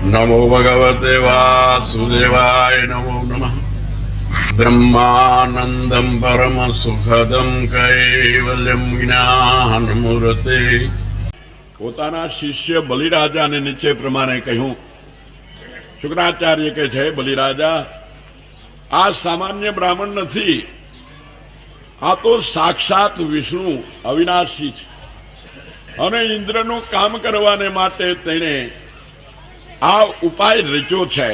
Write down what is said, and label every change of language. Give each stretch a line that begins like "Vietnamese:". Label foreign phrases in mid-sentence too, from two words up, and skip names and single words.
Sanskrit: नमो भगवते वासुदेवाय नमो नमः। ब्रह्मानंदं परम सुखदं कैवल्यं ज्ञानमूर्ते।
Gujarati: પોતાના શિષ્ય બલિરાજાને નીચે પ્રમાણે કહ્યું. શુક્રાચાર્ય કહે છે, બલિરાજા, આ સામાન્ય બ્રાહ્મણ નથી, આ તો સાક્ષાત વિષ્ણુ અવિનાશી છે અને ઇન્દ્રનું કામ કરવાને માટે તેણે આ ઉપાય રચ્યો છે.